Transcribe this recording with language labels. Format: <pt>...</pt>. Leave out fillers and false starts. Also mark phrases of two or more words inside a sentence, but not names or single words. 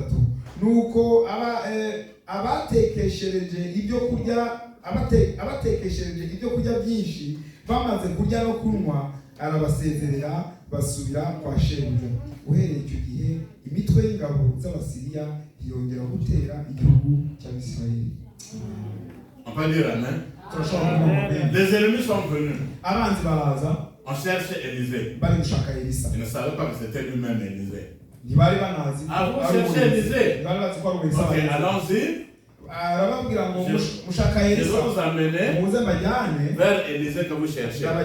<rw>Nuko abatekeshereje ibyo kurya byinshi bamaze kurya no kunywa, arabasezerera basubira kwa shebuja. Uhereye icyo gihe imitwe y'ingabo z'Abasiriya yongera gutera igihugu cy'Abisirayeli.</rw> <fr>On peut dire amen. Les ennemis sont venus. On cherchait Élisée. Ils ne savaient pas que c'était lui-même Élisée. Vous cherchez Élisée? Ok, allons-y. Je vais vous amener vers Élisée que vous cherchez.</fr>